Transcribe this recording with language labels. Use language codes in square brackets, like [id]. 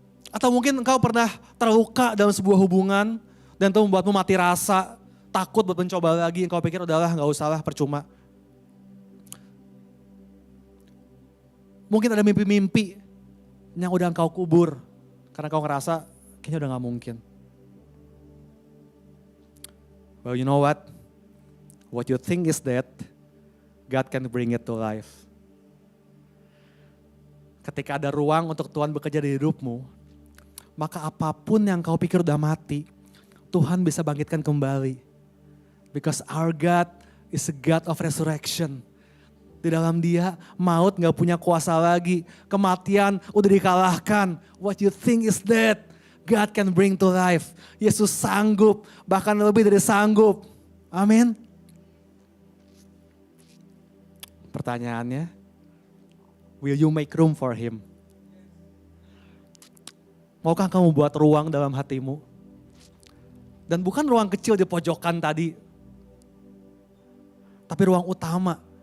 [id] Atau mungkin engkau pernah terluka dalam sebuah hubungan dan itu membuatmu mati rasa, takut buat mencoba lagi, engkau pikir udahlah gak usah lah, percuma. Mungkin ada mimpi-mimpi yang udah engkau kubur karena kau ngerasa kayaknya udah gak mungkin. [en] Well, you know what? What you think is dead, God can bring it to life. [id] Ketika ada ruang untuk Tuhan bekerja di hidupmu, maka apapun yang kau pikir udah mati, Tuhan bisa bangkitkan kembali. [en] Because our God is a God of resurrection. [id] Di dalam Dia maut gak punya kuasa lagi. Kematian udah dikalahkan. [en] What you think is dead, God can bring to life. [id] Yesus sanggup, bahkan lebih dari sanggup. Amin. Pertanyaannya, [en] will you make room for Him? [id] Maukah kamu buat ruang dalam hatimu? Dan bukan ruang kecil di pojokan tadi, tapi ruang utama.